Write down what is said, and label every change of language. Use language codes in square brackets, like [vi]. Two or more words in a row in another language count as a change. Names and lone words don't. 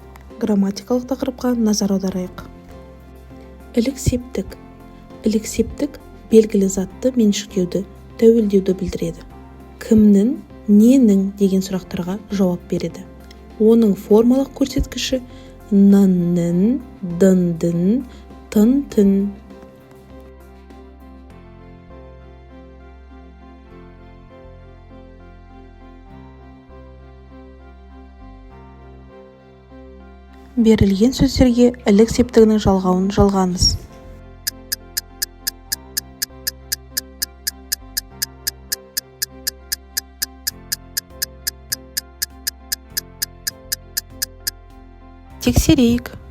[kk] Грамматикалық тақырыпқа назар аударайық. Іліксептік. Іліксептік белгілі затты меншіктеуді, тәуелдеуді білдіреді. Кімнің, ненің деген сұрақтарға жауап береді. Оның формалық көрсеткіші нын-нын, дын-дын, тын-тын. Берілген сөздерге ілік септігінің жалғауын жалғаңыз. Тексерейік.